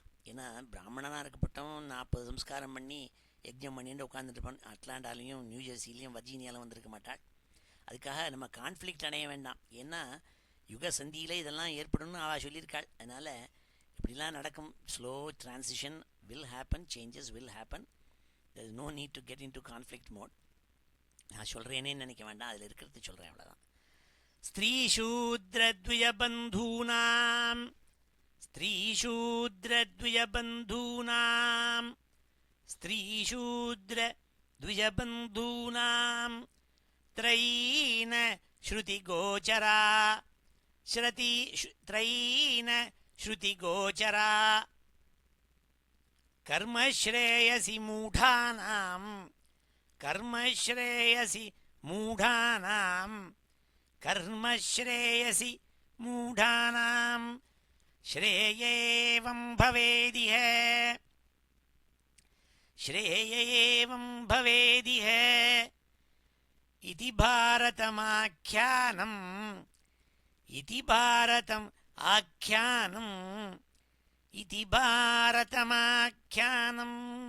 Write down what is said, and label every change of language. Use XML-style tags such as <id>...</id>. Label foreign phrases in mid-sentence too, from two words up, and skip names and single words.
<ta>ஏன்னா பிராமணனாக இருக்கப்பட்டவன் 40 சம்ஸ்காரம் பண்ணி யஜ்ஞம் பண்ணிட்டு உட்காந்துட்டுருப்பான். அட்லாண்டாலையும் நியூஜெர்சிலையும் வர்ஜீனியாவில் வந்திருக்க மாட்டாள். அதுக்காக நம்ம கான்ஃப்ளிக்ட் அடைய வேண்டாம். ஏன்னா யுக சந்தியில் இதெல்லாம் ஏற்படும்னு அவள் சொல்லியிருக்காள். அதனால் இப்படிலாம் நடக்கும்.</ta> <en>slow transition will happen, changes will happen. there is no need to get into conflict mode.</en> <ta>நான் சொல்கிறேனேன்னு நினைக்க வேண்டாம், அதில் இருக்கிறது சொல்கிறேன், அவ்வளோதான்.</ta> <sa>स्त्रीशूद्रद्विजबन्धूनाम् स्त्रीशूद्रद्विजबन्धूनाम् स्त्रीशूद्रद्विजबन्धूनाम् त्रयी न श्रुतिगोचरा त्रयी न श्रुतिगोचरा कर्मश्रेयसि मूढानाम् कर्मश्रेयसि मूढानाम् कर्मश्रेयसि मूढानाम् श्रेयेवं भवेदिह श्रेयेवं भवेदिह इति भारतमाख्यानम् इति भारतम् आख्यानम् इति भारतमाख्यानम्</sa>